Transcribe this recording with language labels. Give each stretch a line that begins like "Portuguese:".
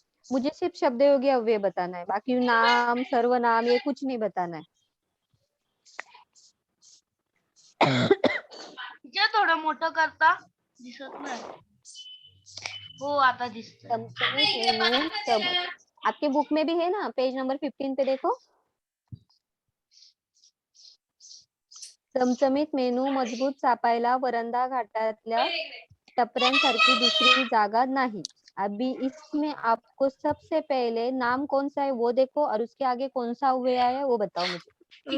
Hindi: मुझे सिर्फ शब्दयोगी अव्यय बताना है, बाकी नाम, सर्वनाम ये कुछ नहीं बताना है.
Marathi: टीचर थोडं मोठं करता, दिसत नाही. हो आता दिसत.
Hindi: चमचमीत मेनू आपके बुक में भी है ना, पेज नंबर 15 पे देखो.
Marathi: चमचमीत मेनू मजबूत चापायला वरंधा घाटातल्या टपऱ्यांसारखी दुसरी जागा नाही.
Hindi: अभी इसमें आपको सबसे पहले नाम कौन सा है वो देखो और उसके आगे कौन सा अव्यय है वो बताओ मुझे.